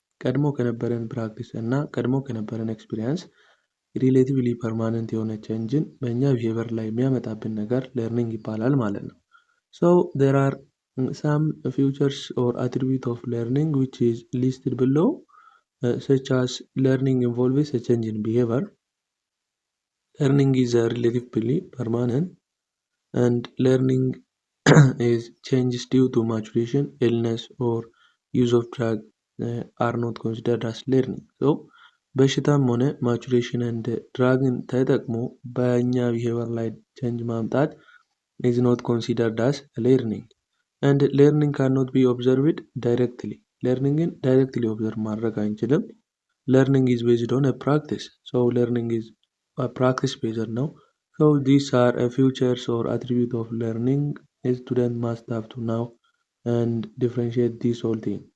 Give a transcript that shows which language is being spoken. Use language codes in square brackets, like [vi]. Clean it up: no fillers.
[am] ቀድሞ ከነበረን ፕራክቲስ እና ቀድሞ ከነበረን ኤክስፒሪየንስ ሪሌቲቭሊ ፐርማነንት የሆነ ቼንጅን በእኛ ቢሄቨር ላይ የሚያመጣብን ነገር ለርኒንግ ይባላል ማለት ነው። [en] So there are some features or attributes of learning which is listed below, such as learning involves a change in behavior. Learning is a relatively permanent, and learning is changes due to maturation, illness or use of drug are not considered as learning. [am] So በሽታም ሆነ ማቹሬሽን and ድራግን ተጠቅሞ በእኛ ቢሄቨር ላይ ቼንጅ ማምጣት [en] is not considered as learning. And learning cannot be observed directly. [am] learningን directly observe ማድረግ አንችልም. [en] Learning is based on a practice. So learning is a practice based ነው. So these are a features or attribute of learning. A student must have to know and differentiate these whole thing.